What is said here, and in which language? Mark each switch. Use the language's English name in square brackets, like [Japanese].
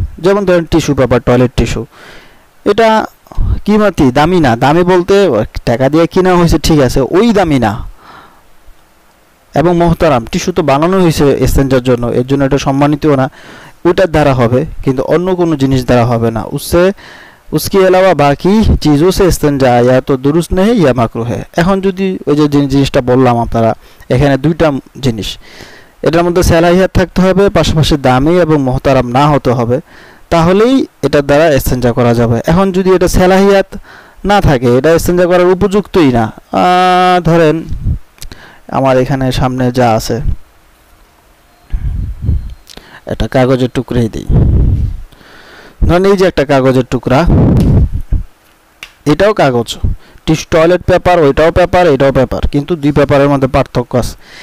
[Bangla] যেমন ধরেন tissue paper, toilet tissue, এটা কিমাতি দামি না। দামি বলতে টাকা দিয়ে কিনা হয়েছে ঠিক আছে, ওই দামি না। এবং মোহতারাম টিস্যু তো বানানো হয়েছে ইস্তেঞ্জার জন্য, এর জন্য এটা সম্মানিতও না, ওটার দ্বারা হবে, কিন্তু অন্য কোনো জিনিস দ্বারা হবে না। [Hindi] उसके अलावा बाकी चीज़ों से इस्तेंजा या तो दुरुस्त नहीं या माकरूह है। [Bangla] এখন যদি ওই যে জিনিসটা বললাম আপনারা, এখানে দুইটা জিনিস, এটার মধ্যে সালাহিয়াত থাকতে হবে, পাশাপাশি দামি এবং মোহতারাম না হতে হবে, তাহলেই এটার দ্বারা ইস্তেঞ্জা করা যাবে। এখন যদি এটা সালাহিয়াত না থাকে, এটা ইস্তেঞ্জা করার উপযুক্তই না, ধরেন আমার এখানে সামনে যা আছে, একটা কাগজের টুকরাই দিই, ধরেন এই যে একটা কাগজের টুকরা, এটাও কাগজ, টয়লেট পেপার, ওইটাও পেপার, এটাও পেপার, কিন্তু দুই পেপারের মধ্যে পার্থক্য আছে।